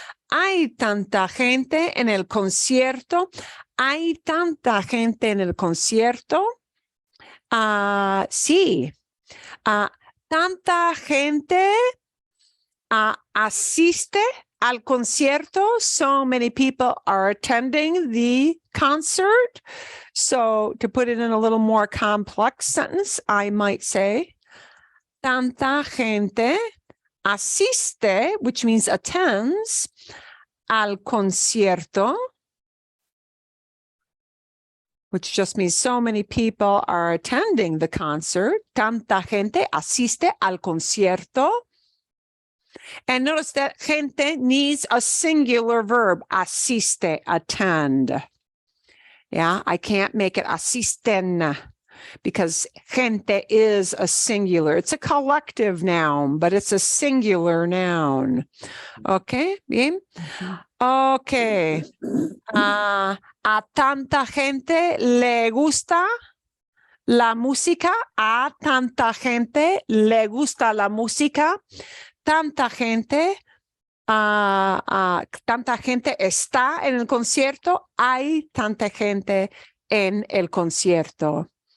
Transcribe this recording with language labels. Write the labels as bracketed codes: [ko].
[es] Hay tanta gente en el concierto. Hay tanta gente en el concierto. Sí. Tanta gente asiste al concierto. [en] So many people are attending the concert. So to put it in a little more complex sentence, I might say, [es] tanta gente asiste, [en] which means attends, [es] al concierto, [en] which just means so many people are attending the concert. [es] Tanta gente asiste al concierto. [en] And notice that gente needs a singular verb, asiste, attend. Yeah, I can't make it asisten because gente is a singular. It's a collective noun, but it's a singular noun. Okay, bien. Okay. [es] A tanta gente le gusta la música. A tanta gente le gusta la música. Tanta gente. Tanta gente está en el concierto, hay tanta gente en el concierto.